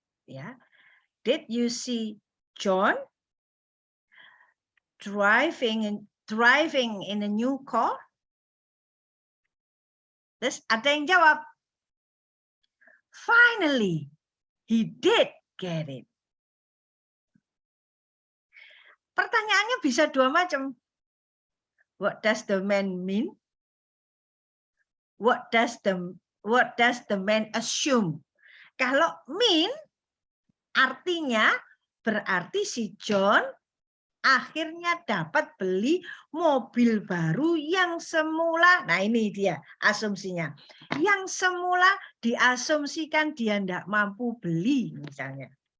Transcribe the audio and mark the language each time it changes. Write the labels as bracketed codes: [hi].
[en] Ya, did you see John driving in a new car? [id] Terus ada yang jawab, [en] finally he did get it. [id] Pertanyaannya bisa dua macam. [en] What does the man mean? What does the man assume? [id] Kalau mean artinya berarti si John akhirnya dapat beli mobil baru yang semula, nah ini dia asumsinya, yang semula diasumsikan dia tidak mampu beli misalnya.